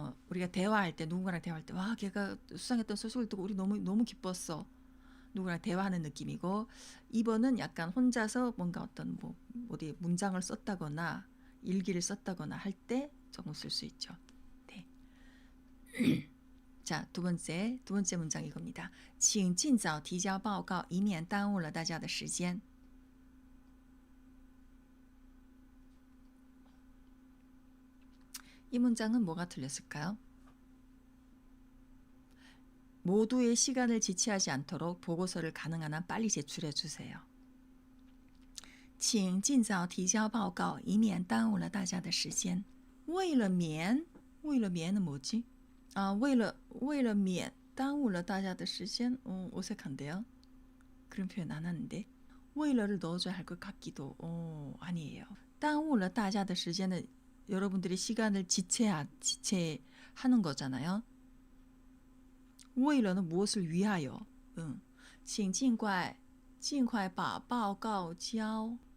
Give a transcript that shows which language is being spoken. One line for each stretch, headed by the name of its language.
Korean: 우리가 대화할 때 누군가랑 대화할 때 와, 걔가 수상했던 소식을 듣고 우리 너무 기뻤어. 누구랑 대화하는 느낌이고 2번은 약간 혼자서 뭔가 어떤 어디 문장을 썼다거나 일기를 썼다거나 할 때 조금 쓸 수 있죠. 네. 자, 두 번째 문장 이겁니다.
Chinese: 请尽早提交报告以免耽误了大家的时间.
Korean: 이 문장은 뭐가 틀렸을까요? 모두의 시간을 지체하지 않도록 보고서를 가능한 한 빨리 제출해 주세요.
Chinese: 请尽早提交报告以免耽误了大家的时间. 为了免
Korean: 은 뭐지?
Chinese: 为了免耽误了大家的时间.
Korean: 어색한데요? 그런 표현 안 하는데. 为了를 넣어줘야 할 것 같기도. 아니에요.
Chinese: 耽误了大家的时间
Korean: 은 여러분들이 시간을 지체하는 거잖아요.
Chinese: 为了는
Korean: 무엇을 위하여.
Chinese: 请尽快把报告交.